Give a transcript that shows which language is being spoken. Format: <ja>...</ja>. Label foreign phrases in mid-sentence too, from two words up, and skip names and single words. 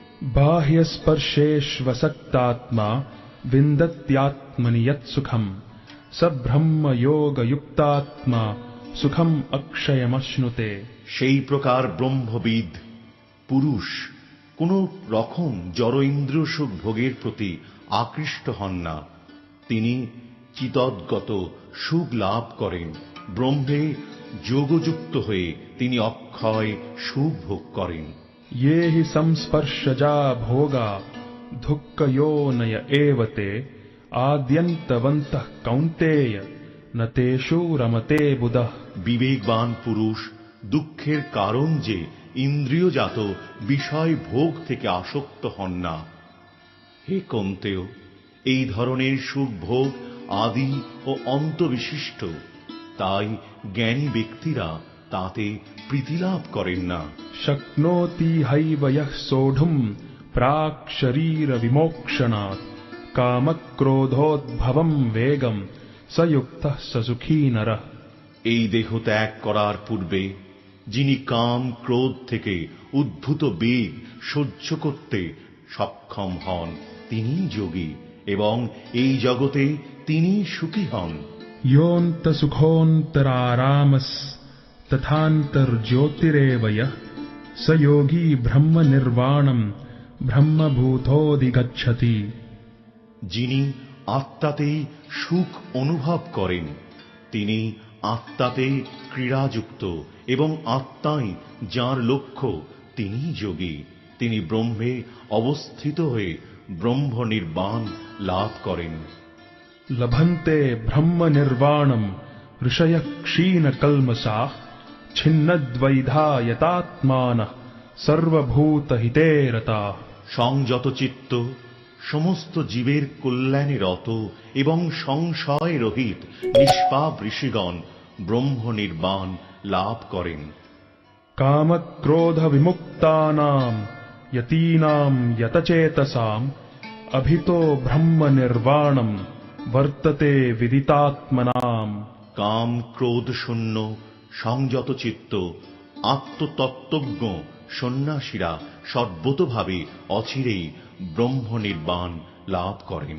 <sa>बाह्यस्पर्शेष्वसक्तात्मा विन्दत्यात्मनि यत्सुखम् स ब्रह्मयोगयुक्तात्मा सुखम् अक्षयमश्नुते।</sa> <bn>সেই প্রকার ব্রহ্মবিদ পুরুষ কোন রকম জড় ইন্দ্রিয় সুখ ভোগের প্রতি আকৃষ্ট হন না। তিনি চিতদ্গত সুখ লাভ করেন। ব্রহ্মে যোগযুক্ত হয়ে তিনি অক্ষয় সুখ ভোগ করেন।</bn> <sa>ये हि संस्पर्शजा भोगा दुःखयोनय एव ते आद्यन्तवन्तः कौन्तेय न तेषु रमते बुधः।</sa> <bn>বিবেকবান পুরুষ দুঃখের কারণ যে ইন্দ্রিয়জাত বিষয় ভোগ থেকে আসক্ত হন না। হে কন্তেয়, এই ধরনের সুখ ভোগ আদি ও অন্ত বিশিষ্ট, তাই জ্ঞানী ব্যক্তিরা তাতে প্রীতিলাভ করেন না।</bn> <sa>शक्नोति हैव यः सोढुम् प्राक् शरीर विमोक्षणात् कामक्रोधोद्भवम् वेगम् स युक्तः स सुखी नरः।</sa> <bn>এই দেহ ত্যাগ করার পূর্বে যিনি কাম ক্রোধ থেকে উদ্ভূত বেগ সহ্য করতে সক্ষম হন তিনি যোগী, এবং এই জগতে তিনি সুখী হন।</bn> <sa>योऽन्तसुखोऽन्तरारामस् तथान्तर्ज्योतिरेव यः स योगी ब्रह्म निर्वाणम् ब्रह्मभूतोऽधिगच्छति।</sa> <bn>যিনি আত্মাতেই সুখ অনুভব করেন তিনি আত্মাতে ক্রীড়াযুক্ত, এবং আত্মাই যার লক্ষ্য তিনি যোগী। তিনি ব্রহ্মে অবস্থিত হয়ে ব্রহ্ম নির্বাণ লাভ করেন।</bn> <sa>लभन्ते ब्रह्म निर्वाणम् ऋषयः क्षीणकल्मषाः छिन्नद्वैधा यतात्मानः सर्वभूतहिते रताः।</sa> <bn>সংযত চিত্ত সমস্ত জীবের কল্যাণে রত এবং সংশয় রহিত নিষ্পাপ ঋষিগণ ব্রহ্ম নির্বাণ লাভ করেন।</bn> <sa>कामक्रोध विमुक्तानाम् यतीनाम् यतचेतसाम् अभितो ब्रह्म निर्वाणम् वर्तते विदितात्मनाम्।</sa> <bn>কাম ক্রোধ শূন্য সংযত চিত্ত আত্মতত্ত্বজ্ঞ সন্ন্যাসীরা সর্বতোভাবে অচিরেই ব্রহ্ম নির্বাণ লাভ করেন।</bn>